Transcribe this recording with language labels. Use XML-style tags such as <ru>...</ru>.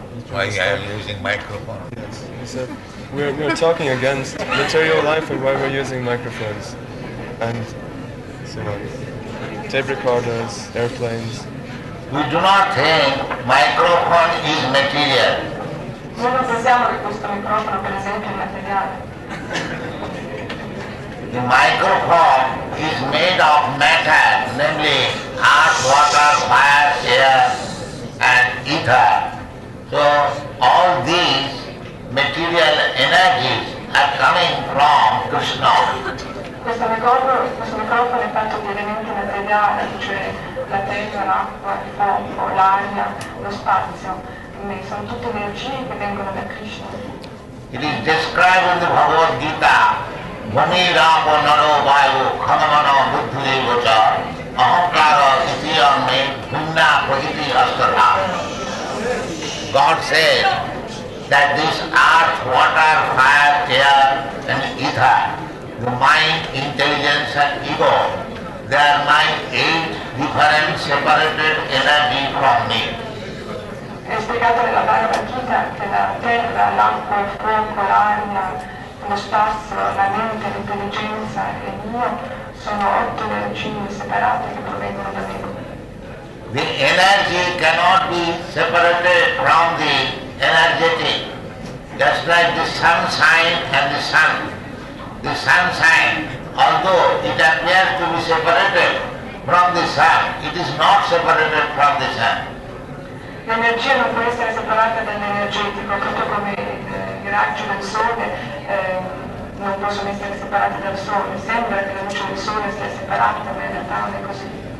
<en>Why I am using microphone? Yes. He said we're talking against material life and why we're using microphones and so on. Tape recorders, airplanes. We do not think microphone is material.</en> <it>Noi non pensiamo che questo microfono, per esempio, è materiale.</it> <en>The microphone is made of matter, namely earth, water, fire, air and ether. So all these material energies are coming from Krishna.</en> <it>Questo microfono è fatto di elementi materiali, cioè la terra, l'acqua, il fuoco, l'aria, lo spazio. Sono tutte energie che vengono da Krishna.</it> <en>It is described in the Bhagavad Gita,</en> <sa>Bhumi Rapo Naro Vayu Khamamano Buddhi Vacha Ahankara Iti Anme Bhimna Pragiti Astara.</sa> <en>God says that this earth, water, fire, air and ether, the mind, intelligence and ego, they are my 8 different separated energy from me.</en> <it>È spiegato nella Bhagavad Gita che la terra, l'acqua, il fuoco, l'aria, lo spazio, la mente, l'intelligenza e l'io sono 8 energie separate che provengono da me.</it> <en>The energy cannot be separated from the energetic, just like the sunshine and the sun. The sunshine, although it appears to be separated from the sun, it is not separated from the sun.</en> <it>L'energia non può essere separata dall'energetico, proprio come i raggi del sole non possono essere separati dal sole. Sembra che la luce del sole sia separata, ma in realtà non è così.</it>